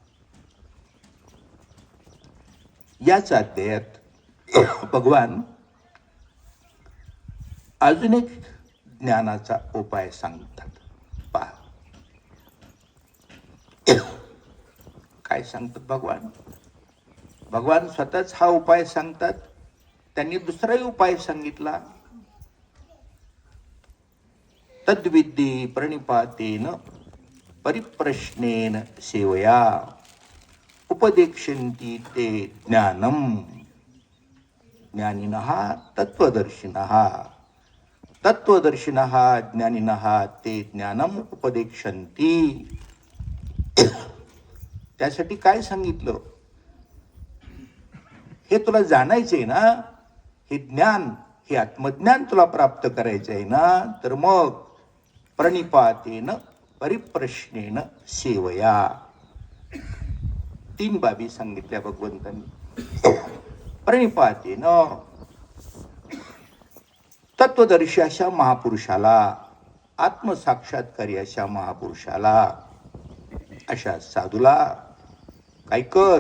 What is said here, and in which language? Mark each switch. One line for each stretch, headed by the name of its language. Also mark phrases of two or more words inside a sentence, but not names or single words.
Marathi: याच अध्यायात भगवान अजून एक ज्ञानाचा उपाय सांगतात. पहा काय सांगतात भगवान. भगवान स्वतःच हा उपाय सांगतात. त्यांनी दुसराही उपाय सांगितला.
Sanskrit: तद्विद्ये प्रणिपातेन परिप्रश्नेन सेवया उपदेक्षन्ति ते ज्ञानम. ज्ञानिनः तत्त्वदर्शिनः, तत्त्वदर्शिनः ज्ञानिनः ते ज्ञानम उपदेक्षन्ति.
Marathi: त्यासाठी काय सांगितलं? हे तुला जाणायचंय ना, हे ज्ञान, हे आत्मज्ञान तुला प्राप्त करायचं आहे ना, तर मग
Sanskrit: प्रणिपातेन परिप्रश्नेन सेवया.
Marathi: 3 बाबी सांगितल्या भगवंतांनी. प्रणिपातेन, तत्वदर्शी अशा महापुरुषाला, आत्मसाक्षात्कारी अशा महापुरुषाला, अशा साधूला काय कर?